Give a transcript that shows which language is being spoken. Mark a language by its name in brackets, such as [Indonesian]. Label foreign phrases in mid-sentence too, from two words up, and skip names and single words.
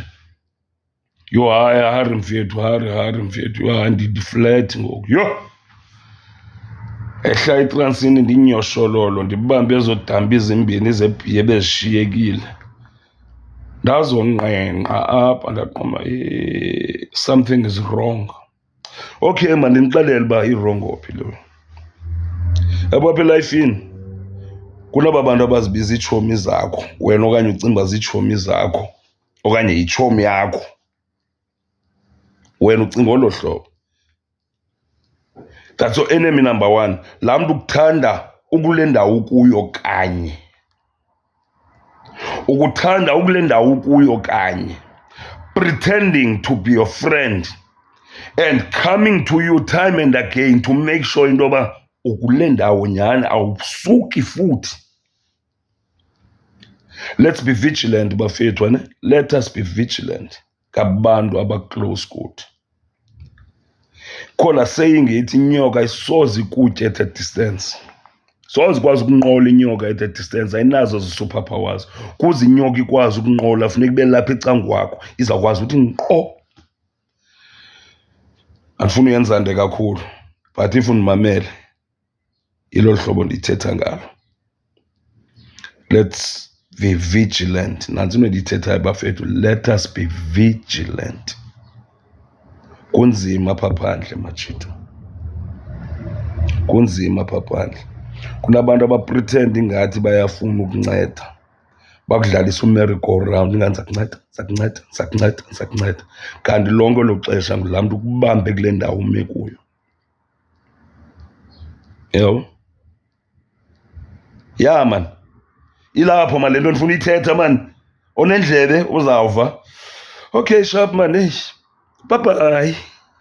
[Xhosa] Hayi hari mfethu. Ndiflat ngoku. Ehla etransini ndinyoshololo ndibambe ezodamba ezimbini zebhiya bezishiyekile. Ndazonqenqa apha ndaqoma [English] something is wrong. [Xhosa] Okay man ndinixelele uba irongophi lo. Yabo apha elifini kunaba bantu abazibiza iitshomi zakho wena okanye ucinga uba ziitshomi zakho okanye yitshomi yakho. Wena ucinga olo hlobo. [English] That's your enemy number one. [Xhosa] Laa mntu ukuthanda ukule ndawo ukuyo kanye. Ukuthanda ukule ndawo ukuyo kanye. [English] Pretending to be your friend. And coming to you time and again to make sure [Xhosa] into yoba ukule ndawo nyhani awusuki futhi. [English] Let's be vigilant [Xhosa] bafethu ne. [English] Let us be vigilant. [Xhosa] Ngabantu abaclose kuthi. Khona saying ithi inyoka isoze ikutya [English] at a distance. [Xhosa] Soze ikwazi ukunqola inyoka [English] at a distance. [Xhosa] Ayinazo zi-superpowers. Kuze inyoka ikwazi ukunqola funeka ibe lapha ecangu kwakho. Izawukwazi ukuthi nkqo. Andifuna uyenza nde kakhulu. But if undimamele ilo hlobo ndithetha ngalo. [English] Let's be vigilant. [Xhosa] Nansi into endiyithethayo bafethu, [English] let us be vigilant. [Xhosa] Kunzima apha phandle matshito, kunzima apha phandle. Kunabantu abapretend ingathi bayafuna ukunceda, bakudlalisa umerry-go-round ingani zakunceda, kanti lonke elo xesha ngulaa mntu ukubambe kule ndawo ume kuyo. Yho, ya man, ilapho man le nto ndifuna uyithetha man. Onendlebe uzawuva. [English] Okay sharp man, bye bye.